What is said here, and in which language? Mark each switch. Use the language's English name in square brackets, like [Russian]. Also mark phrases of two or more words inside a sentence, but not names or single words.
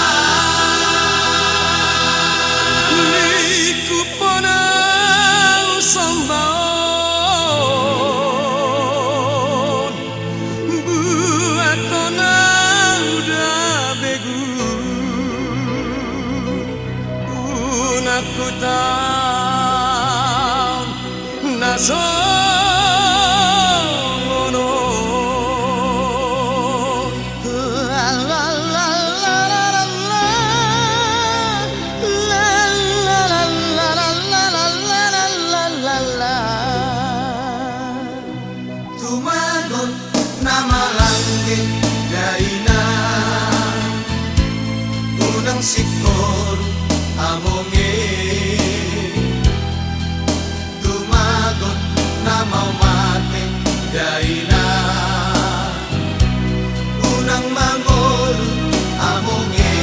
[Batak Toba] Niku ponau sombaon Buat tonau da begu [Indonesian] Aku tahu [Batak Toba] nasono la la la la la la la la la Tumagon nama langit daina Unang sikor amonge Tumagon na mau mate daina Unang mangolu amonge